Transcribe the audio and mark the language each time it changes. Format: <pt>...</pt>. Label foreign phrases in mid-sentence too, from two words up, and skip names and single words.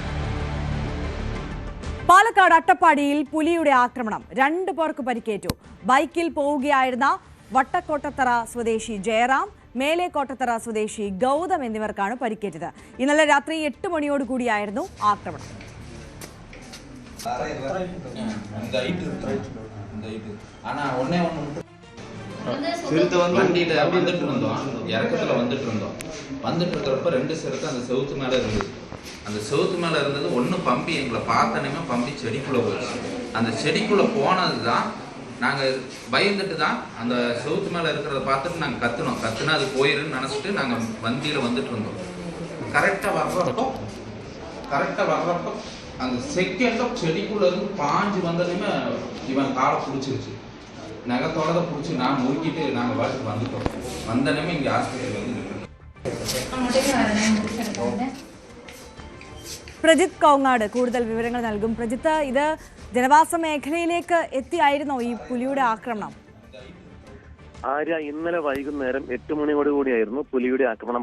<ml>പാലക്കാട് അട്ടപ്പാടിയിൽ പുലിയുടെ ആക്രമണം, 2 പേർക്ക് പരിക്കേറ്റു. ബൈക്കിൽ പോവുകയായിരുന്ന വട്ടക്കോട്ടത്തറ സ്വദേശി ജയറാം, മേലേക്കോട്ടത്തറ സ്വദേശി ഗൗതം എന്നിവർക്കാണ് പരിക്കേറ്റത്. ഇന്നലെ രാത്രി 8 മണിയോടുകൂടിയായിരുന്നു ആക്രമണം.</ml> <ta>வண்டியில வந்துட்டு இருந்தோம், இறக்கத்துல வந்துட்டு இருக்கிறப்ப 2 சிறுத்தை அந்த செவுத்து மேல இருந்தது. அந்த செவுத்து மேல இருந்தது ஒண்ணு பம்பி எங்களை பார்த்தனமே பம்பி செடிக்குள்ள போச்சு. அந்த செடிக்குள்ள போனதுதான் நாங்க பயந்துட்டு தான் அந்த செவுத்து மேல இருக்கிறத பார்த்துட்டு நாங்க கத்துனா அது போயிருன்னு நினைச்சிட்டு நாங்க வண்டியில வந்துட்டு இருந்தோம். கரெக்டா வர்றப்போ அந்த செகண்டோ செடிக்குள்ள இருந்து பாஞ்சு வந்ததுமே இவன் காலை பிடிச்சிருச்சு. நகத்தோட பிடிச்சி நான் முறுக்கிட்டு நாங்கள் வாட்டுக்கு வந்துட்டோம். வந்தனமே இங்கே ஆஸ்பத்திரி வந்து</ta> <ml>പ്രജിത്ത് കോങ്ങാട് കൂടുതൽ വിവരങ്ങൾ നൽകും. പ്രജിത്ത്, ഇത് ജനവാസ മേഖലയിലേക്ക് എത്തിയായിരുന്നോ ഈ പുലിയുടെ ആക്രമണം? ആര്യ, ഇന്നലെ വൈകുന്നേരം 8 മണിയോടുകൂടിയായിരുന്നു പുലിയുടെ ആക്രമണം.</ml>